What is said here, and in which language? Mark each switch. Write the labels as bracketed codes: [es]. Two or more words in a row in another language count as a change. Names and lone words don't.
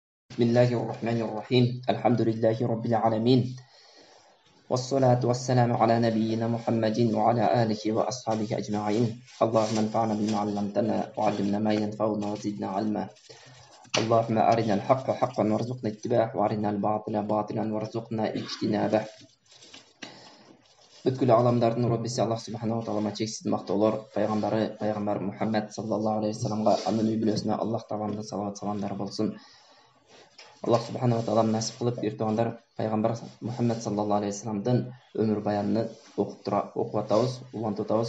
[ar] بسم الله الرحمن الرحيم الحمد لله رب العالمين والصلاة والسلام على نبينا محمد وعلى آله وأصحابه أجمعين اللهم انفعنا بما علمتنا وعلمنا ما ينفعنا وزدنا علما اللهم أرنا الحق حقا وارزقنا اتباعه وأرنا الباطل باطلا وارزقنا اجتنابه [ky] Бүткүл аламдардын Роббиси Аллах субханаху таалама чексиз мактоолор, пайгамбар Мухаммад саллаллаху алейхи вассаламга, анын үй бүлөсүнө Аллах тааланын салават саламдары болсун. [ar] الله سبحانه تعالى [ky] насип кылып эртөгөндөр пайгамбар Мухаммад [ar] صلى الله عليه وسلم [ky] өмүр баянын окуп атабыз, улантып атабыз.